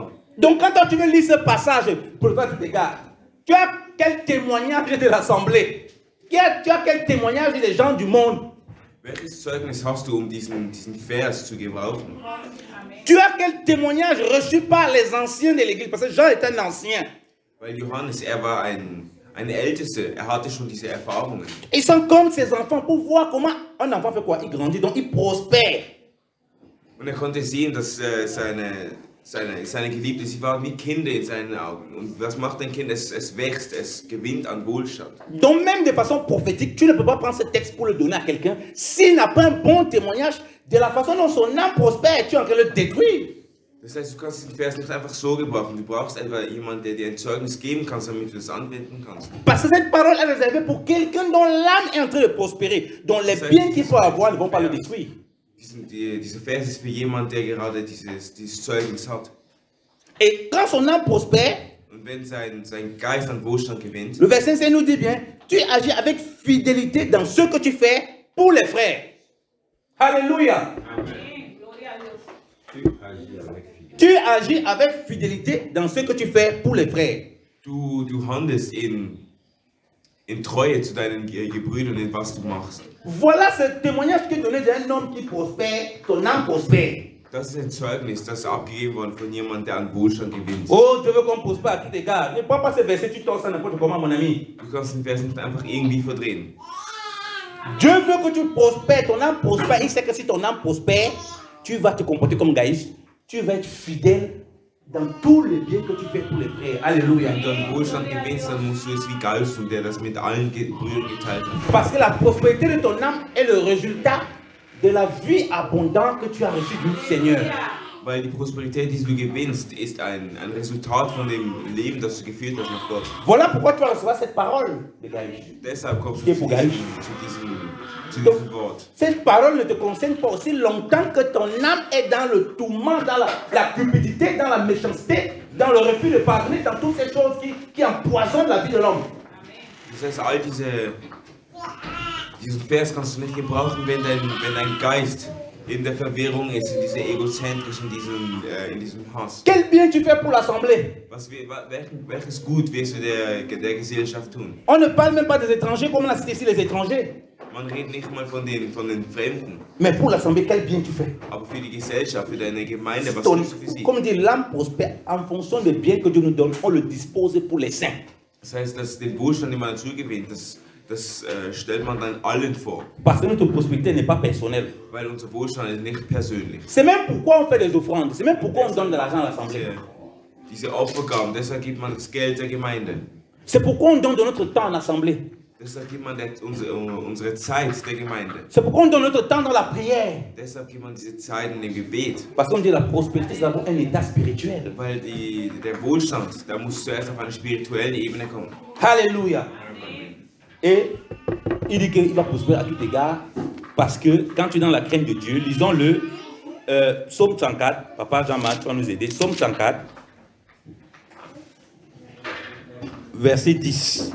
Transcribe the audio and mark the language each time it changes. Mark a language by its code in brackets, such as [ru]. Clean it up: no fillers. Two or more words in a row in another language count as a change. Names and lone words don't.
[fr] Donc quand tu veux lire ce passage, pour toi tu regardes, tu as quel témoignage de l'assemblée? Tu as quel témoignage des gens du monde? [de] Welches Zeugnis hast du, diesen Vers zu gebrauchen? [fr] Tu as quel témoignage reçu par les anciens de l'église? Parce que Jean est un ancien. [de] Weil Johannes, er war ein Ältester, er hatte schon diese Erfahrungen. [fr] Ils sont comme ses enfants pour voir comment un enfant fait quoi? Il grandit, donc il prospère. [de] Und er konnte sehen, dass seine Geliebte, sie waren wie Kinder in seinen Augen. Und was macht ein Kind? Es wächst, es gewinnt an Wohlstand. [fr] Donc même de façon prophétique, tu ne peux pas prendre ce texte pour le donner à quelqu'un s'il n'a pas un bon témoignage de la façon dont son âme prospère et tu es en train de le détruire. [de] Das heißt, du kannst den Vers nicht einfach so gebrauchen. Du brauchst einfach jemanden, der dir ein Zeugnis geben kann, damit du das anwenden kannst. [fr] Parce que cette parole est réservée pour quelqu'un dont l'âme est en train de prospérer, dont les biens qu'il peut avoir ne vont pas le détruire. [de] Dieser Vers ist für jemanden, der gerade dieses Zeugnis hat. [fr] Et quand son âme prospère, [de] Und wenn sein Geist an Wohlstand gewinnt, [fr] le verset 5 nous dit bien, tu agis avec fidélité dans ce que tu fais pour les frères. Alléluia. Tu agis avec fidélité dans ce que tu fais pour les frères. [de] du handelst in Treue zu deinen Gebrüdern, in was du machst. [fr] Voilà ce témoignage qui est donné d'un homme qui prospère, ton âme prospère. [de] Das ist ein Zeugnis, das ist abgegeben worden von jemandem, der an Wohlstand gewinnt. [fr] Oh, Dieu veut qu'on prospère à tout égard. Ne prends pas ce verset, tu tords ça n'importe comment, mon ami. [de] Du kannst den Vers nicht einfach irgendwie verdrehen. [fr] Dieu veut que tu prospères, ton âme prospère. Il sait que si ton âme prospère, tu vas te comporter comme Gaius. Tu vas être fidèle dans tous les biens que tu fais pour les frères. Alléluia. [de] Wenn du an Wohlstand gewinnst, dann musst du es wie Gaius tun, der das mit allen Brüdern geteilt hat. [fr] Parce que la prospérité de ton âme est le résultat de la vie abondante que tu as reçue du Seigneur. [de] Weil die Prosperität, die du gewinnst, ist ein Resultat von dem Leben, das du geführt hast nach Gott. [fr] Voilà pourquoi tu vas recevoir cette parole de Gaius. [de] Deshalb kommst du zu diesem Wort. [fr] Cette parole ne te concerne pas aussi longtemps que ton âme est dans le tourment, dans la cupidité, dans la méchanceté, dans le refus de pardonner, dans toutes ces choses qui empoisonnent la vie de l'homme. [de] Das heißt, all diesen Vers kannst du nicht gebrauchen, wenn dein Geist in der Verwirrung ist, in dieser egozentrisch, in diesem Hass. [fr] Quel bien tu fais pour l'assemblée? [de] Welches Gut wirst du der Gesellschaft tun? [fr] On ne parle même pas des étrangers comme on a cité ici les étrangers. [de] Man redet nicht mal von den Fremden. [fr] Mais pour l'assemblée, quel bien tu fais? [de] Aber für die Gesellschaft, für deine Gemeinde, was tust du für sie? [fr] Comme dit, l'âme prospère en fonction des biens que Dieu nous donne, on le dispose pour les saints. [de] Das heißt, dass den Wohlstand, den man zugewinnt, das stellt man dann allen vor. [fr] Parce que notre prospérité n'est pas personnelle. [de] Weil unser Wohlstand ist nicht persönlich. [fr] C'est même pourquoi on fait des offrandes. C'est même pourquoi on donne de l'argent à l'assemblée. [de] Diese Opfergaben, deshalb gibt man das Geld der Gemeinde. [fr] C'est pourquoi on donne de notre temps en assemblée. [de] Deshalb gibt man unsere Zeit der Gemeinde. [fr] C'est pourquoi on donne notre temps dans la prière. [de] Deshalb gibt man diese Zeit in dem Gebet. [fr] Parce qu'on dit la prospérité, c'est d'abord un état spirituel. [de] Weil der Wohlstand, da muss zuerst auf eine spirituelle Ebene kommen. [fr] Alléluia. Et il dit qu'il va prospérer à tout égard parce que quand tu es dans la crainte de Dieu, lisons le Psaume 104. Papa Jean-Marc, tu vas nous aider. Psaume 104, verset 10.